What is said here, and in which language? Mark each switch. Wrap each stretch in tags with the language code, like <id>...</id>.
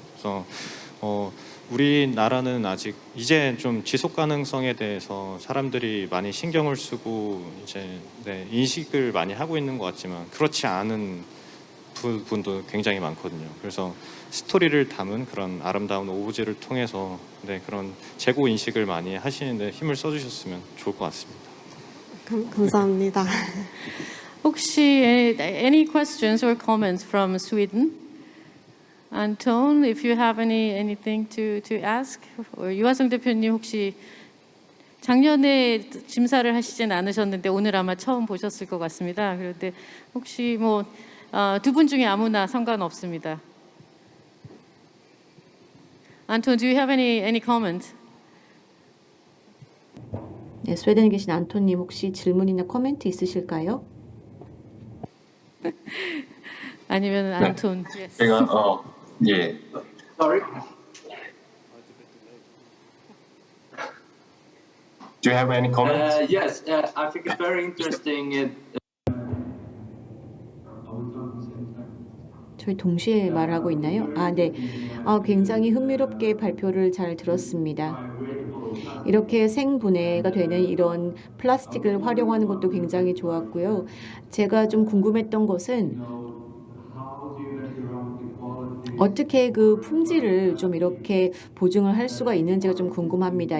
<ko>그래서 우리나라는 아직 이제 좀 지속 가능성에 대해서 사람들이 많이 신경을 쓰고 이제 인식을 많이 하고 있는 것 같지만 그렇지 않은 부분도 굉장히 많거든요. 그래서 스토리를 담은 그런 아름다운 오브제를 통해서 그런 재고 인식을 많이 하시는데 힘을 써주셨으면 좋을 것 같습니다. 감사합니다. 혹시</ko> <en>any questions or comments from Sweden? Anton, if you have anything to ask, or</en> <ko>유화성 대표님 혹시 작년에 심사를 하시진 않으셨는데 오늘 아마 처음 보셨을 것 같습니다. 그런데 혹시 뭐 두 분 중에 아무나 상관없습니다.</ko> <en>Anton, do you have any comment?</en> <ko>네, 스웨덴에 계신 안톤님 혹시 질문이나 코멘트 있으실까요? 아니면 안톤?</ko> <en>Yes.</en> <ko>제가 예.</ko> <en>Sorry. Do you have any comments? Yes, I think it's very interesting.</en> <ko>저희 동시에 말하고 있나요? 네. 굉장히 흥미롭게 발표를 잘 들었습니다. 이렇게 생분해가 되는 이런 플라스틱을 활용하는 것도 굉장히 좋았고요. 제가 좀 궁금했던 것은 어떻게 그 품질을 좀 이렇게 보증을 할 수가 있는지가 좀 궁금합니다.</ko>